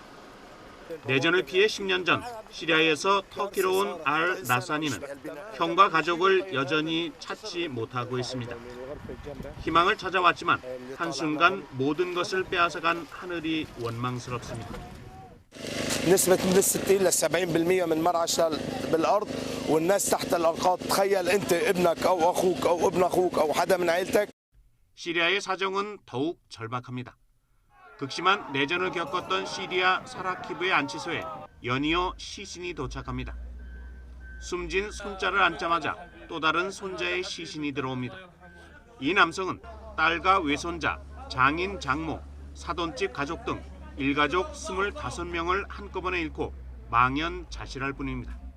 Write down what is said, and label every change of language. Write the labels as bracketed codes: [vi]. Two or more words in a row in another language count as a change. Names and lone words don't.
[ko] 내전을 피해 10년 전 시리아에서 터키로 온 알 나사니는 형과 가족을 여전히 찾지 못하고 있습니다. 희망을 찾아왔지만 한순간 모든 것을 빼앗아간 하늘이 원망스럽습니다. [ar] نسبة من 60 ل 70% من مرعى بالأرض والناس تحت الأنقاض. تخيل أنت ابنك أو أخوك أو ابن أخوك أو حدا من عائلتك. [ko] 시리아의 사정은 더욱 절박합니다. 극심한 내전을 겪었던 시리아 사라키브의 안치소에 연이어 시신이 도착합니다. 숨진 손자를 안자마자 또 다른 손자의 시신이 들어옵니다. 이 남성은 딸과 외손자, 장인, 장모, 사돈집 가족 등 일가족 25명을 한꺼번에 잃고 망연자실할 뿐입니다.